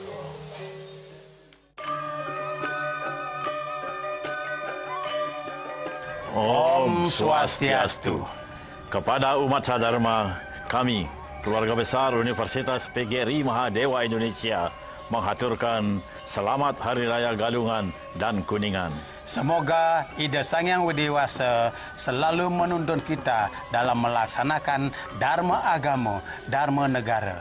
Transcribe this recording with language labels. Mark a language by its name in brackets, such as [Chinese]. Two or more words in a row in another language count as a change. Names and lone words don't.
[Indonesian] Om Swastiastu. Kepada umat sadharma, kami, keluarga besar Universitas PGRI Mahadewa Indonesia, menghaturkan Selamat Hari Raya Galungan dan Kuningan. Semoga Ida Sang Hyang Widiwasa selalu menuntun kita dalam melaksanakan Dharma Agama, Dharma Negara.